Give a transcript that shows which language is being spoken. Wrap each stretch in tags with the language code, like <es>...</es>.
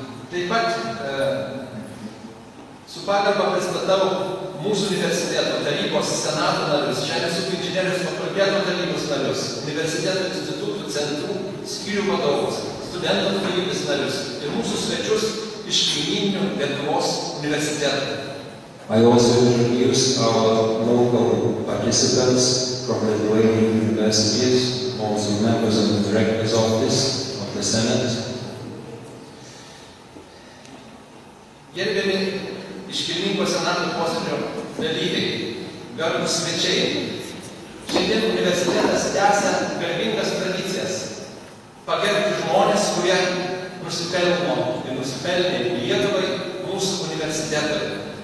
<lt>Taip pat su pagarba pristatau mūsų universiteto tarybos senato narius, Žemės ūkio inžinerijos fakulteto tarybos narius, universiteto institutų centrų skyrių vadovus, studentų tarybos narius ir mūsų svečius iš kaimyninių Lietuvos universitetų.</lt> <en>I also introduce our local participants from the Lithuanian universities, also members of the Director's Office of the Senate.</en> <lt>Gerbiami iškilmingo senato posėdžio dalyviai, garbūs svečiai, šiandien universitetas tęsia garbingas tradicijas pagerbti žmonės, kurie nusipelnė Lietuvai, mūsų universitetui.</lt>